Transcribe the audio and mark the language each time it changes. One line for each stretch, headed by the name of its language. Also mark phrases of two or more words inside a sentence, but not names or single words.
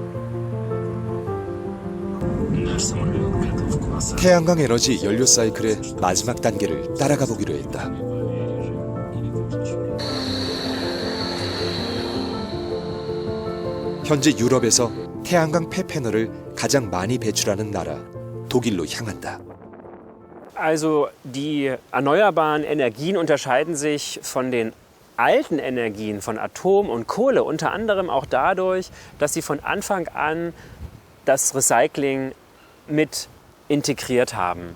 Korean: 태양광 에너지 연료 사이클의 마지막 단계를 따라가 보기로 했다. 현재 유럽에서 태양광 폐패널을 가장 많이 배출하는 나라 독일로 향한다.
German: Also die erneuerbaren Energien unterscheiden sich von den alten Energien von Atom und Kohle unter anderem auch dadurch, dass sie von Anfang an das Recycling mit integriert haben.